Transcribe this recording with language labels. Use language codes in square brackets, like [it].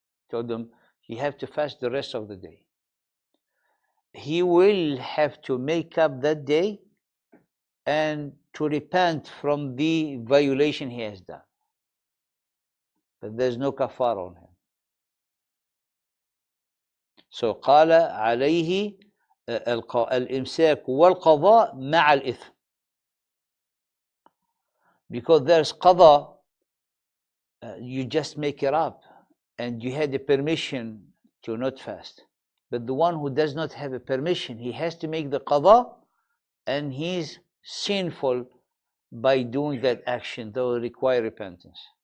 [en] Told them he have to fast the rest of the day. He will have to make up that day and to repent from the violation he has done. But there's no kafara on him. [ar] So قال عليه الإمساك والقضاء مع الإثم. [en] Because there's qada, you just make it up and you had the permission to not fast. But the one who does not have a permission, he has to make the qada, and he's sinful by doing that action, though it require repentance.